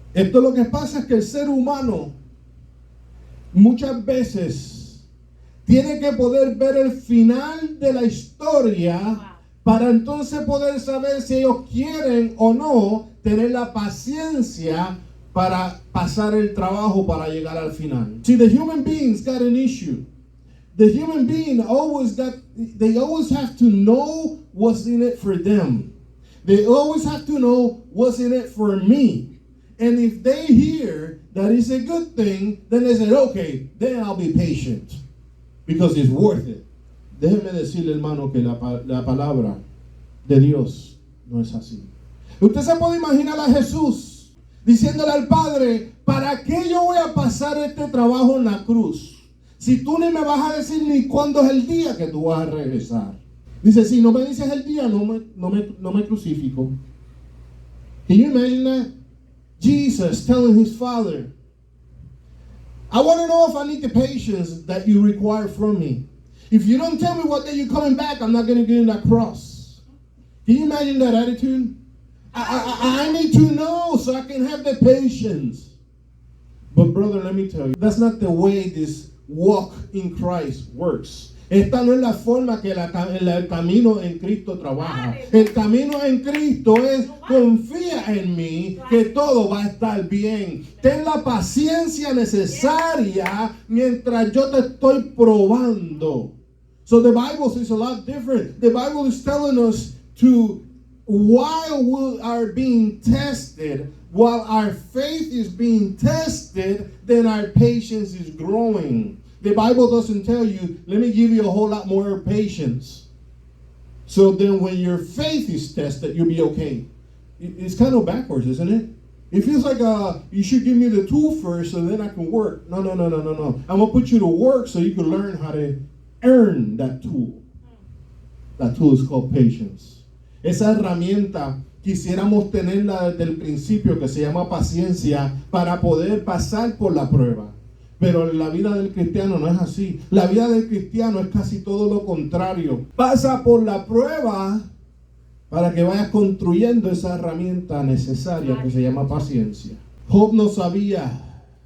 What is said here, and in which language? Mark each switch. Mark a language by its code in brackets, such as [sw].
[es] Esto lo que pasa es que el ser humano muchas veces tiene que poder ver el final de la historia para entonces poder saber si ellos quieren o no tener la paciencia para pasar el trabajo para llegar al final. [en] See, the human beings got an issue. The human being they always have to know what's in it for them. They always have to know what's in it for me. And if they hear that it's a good thing, then they say, okay, then I'll be patient. Because it's worth it. [es] Déjeme decirle, hermano, que la palabra de Dios no es así. Usted se puede imaginar a Jesús diciéndole al Padre, ¿para qué yo voy a pasar este trabajo en la cruz? Si tú ni me vas a decir ni cuándo es el día que tú vas a regresar. Dice, si no me dices el día, no me crucifico. [en] Can you imagine that? Jesus telling his Father, I want to know if I need the patience that you require from me. If you don't tell me what day you're coming back, I'm not going to get in that cross. Can you imagine that attitude? I need to know so I can have the patience. But brother, let me tell you, that's not the way this walk in Christ works. [es] Esta no es la forma que el camino en Cristo trabaja. El camino en Cristo es confía en mí que todo va a estar bien. Ten la paciencia necesaria mientras yo te estoy probando. [en] So the Bible says a lot different. The Bible is telling us to, while we are being tested, while our faith is being tested, then our patience is growing. The Bible doesn't tell you, let me give you a whole lot more patience. So then when your faith is tested, you'll be okay. It's kind of backwards, isn't it? It feels like you should give me the tool first so then I can work. No. I'm going to put you to work so you can learn how to earn that tool. That tool is called patience. [es] Esa herramienta quisiéramos tenerla desde el principio, que se llama paciencia, para poder pasar por la prueba. Pero la vida del cristiano no es así. La vida del cristiano es casi todo lo contrario. Pasa por la prueba para que vayas construyendo esa herramienta necesaria que se llama paciencia. Job no sabía